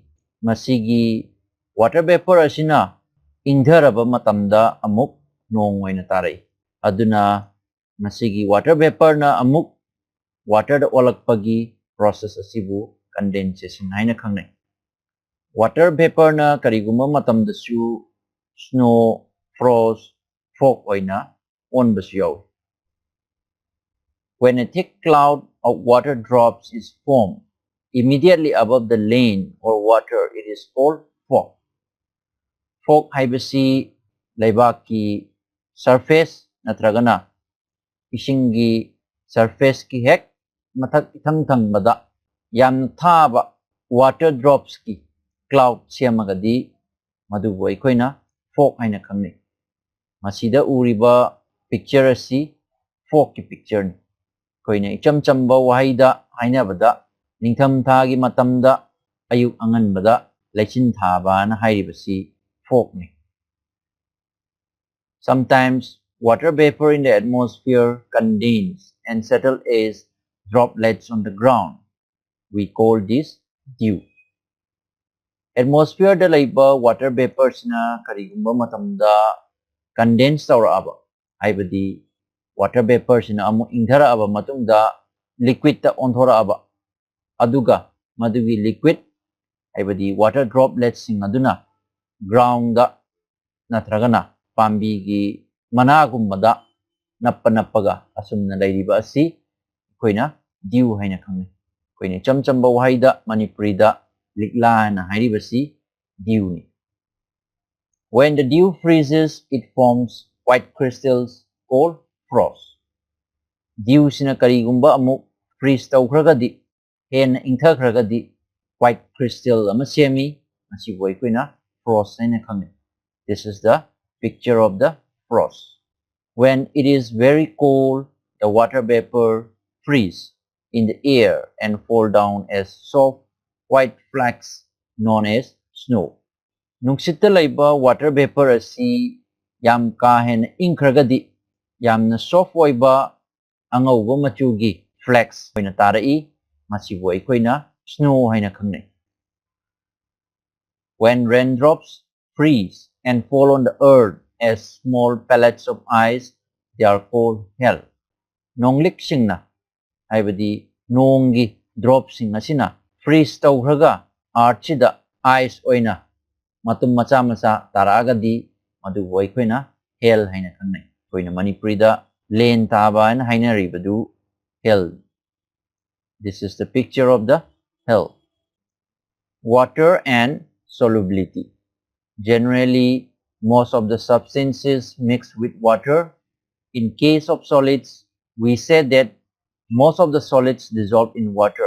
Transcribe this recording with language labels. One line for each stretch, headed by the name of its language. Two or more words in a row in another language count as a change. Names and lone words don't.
Manipuri: Masigi
English: water vapor
Manipuri: asina ingdharaba matamda amuk nong oina tarai. Aduna masigi
English: water vapor
Manipuri: na amuk water da olakpagi process asibu condensation haina khangnai.
English: Water vapor
Manipuri: na kariguma matamdasu snow, frost, fog oina onbasu yawi.
English: When a thick cloud of water drops is formed immediately above the lane or water, it is called fog.
Manipuri: Fog haibasi laibaki surface natragana isingi surface ki hek mathak ithang thang bada yam thaba
English: water drops
Manipuri: ki cloud semagadi madubu aikoina fog haina khangnei. Masida uriba picture asi fog ki picture ni. Koina icham chamba wahaida hainabada ningtham thagi matamda ayuk anganbada lechin thaba na hairibasi fog ni.
English: Sometimes water vapor in the atmosphere condense and settle as droplets on the ground. We call this dew.
Manipuri: Atmosphere da laiba
English: water vapors
Manipuri: na karigumba matamda condense tawra'aba haibadi
English: water vapors
Manipuri: na amu ingthara'aba matungda liquid ta onthora'aba aduga madugi liquid haibadi
English: water droplets
Manipuri: sing aduna ground da natragana pambi gi managumada nappa asumna lairiba asi koina dew haina khangnei. Koina chamchamba wahaida manipurida likla na hairibasi dew ni.
English: When the dew freezes, it forms white crystals called frost.
Manipuri: Dew sina karigumba amuk freeze tawkragadi hen ingthakragadi
English: white crystal
Manipuri: ama semi masibu aikoina frost haina khangnei.
English: This is the picture of the frost. When it is very cold, the water vapor freeze in the air and fall down as soft white flakes known as snow.
Manipuri: Nungsitta laiba
English: water vapor
Manipuri: asi yam ka hen ingkragadi yamna soft oiba angauba machugi flakes oina tarai masibu aikoina snow haina khangnei.
English: When raindrops freeze and fall on the earth as small pellets of ice, they are called hail.
Manipuri: Nonglik singna haibadi nongi drop sing asina freeze tawraga archida ice oina matum macha macha taragadi madu oikoina hail haina khangnei. Koina manipurida len taba na haina ribadu hail.
English: This is the picture of the hail. Water and solubility. Generally, most of the substances mix with water. In case of solids, we said that most of the solids dissolve in water.